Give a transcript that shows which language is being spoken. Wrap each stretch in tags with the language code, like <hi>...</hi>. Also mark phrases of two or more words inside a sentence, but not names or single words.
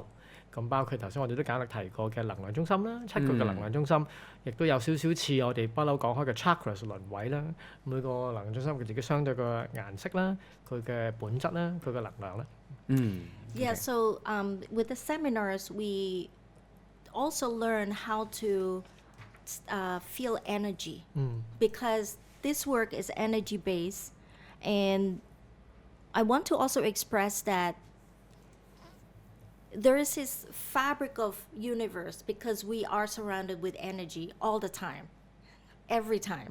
<yue>咁包括頭先我哋都簡略提過嘅能量中心啦，7個嘅能量中心，亦都有少少似我哋不嬲講開嘅 chakras 輪位啦。每個能量中心佢自己相對嘅顏色啦，佢嘅本質啦，佢嘅能量啦。</yue> <en>Yeah, so with the seminars, we also learn how to feel energy because this work is energy based, and I want to also express that there is this fabric of universe because we are surrounded with energy all the time, every time.</en>